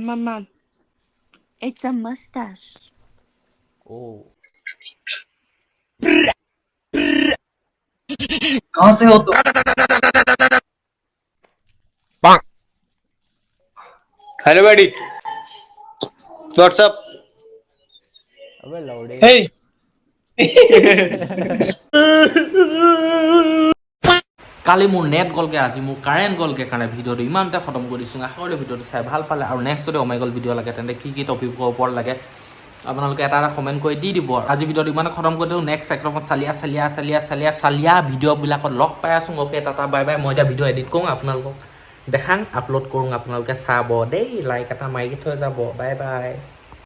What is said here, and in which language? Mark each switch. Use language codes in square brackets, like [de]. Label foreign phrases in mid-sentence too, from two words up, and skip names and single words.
[en] I'm a man. It's a mustache. Oh. Hello, buddy. What's up? [hi] अबे लौड़े [en] Hey. [as] কালি মোৰ নেট গলকে আজি মোৰ কাৰেণ্ট গলকে কাৰণে ভিডিঅ'টো ইমানতে খতম কৰি দিছোঁ আশা কৰিলোঁ ভিডিঅ'টো চাই ভাল পালে আৰু নেক্সট যদি Omegle ভিডিঅ' লাগে তেন্তে কি টপিকৰ ওপৰত লাগে আপোনালোকে এটা কমেণ্ট কৰি দি দিব আজি ভিডিঅ'টো ইমানে খতম কৰি দিওঁ নেক্সট একদম চালিয়া ভিডিঅ'বিলাকত লগ পাই আছোঁ [en] okay tata bye bye [as] মই এতিয়া [en] video edit [as] কৰোঁ আপোনালোকক দেখাম আপলোড কৰোঁ আপোনালোকে চাব দেই লাইক এটা মাৰি থৈ যাব [en] bye bye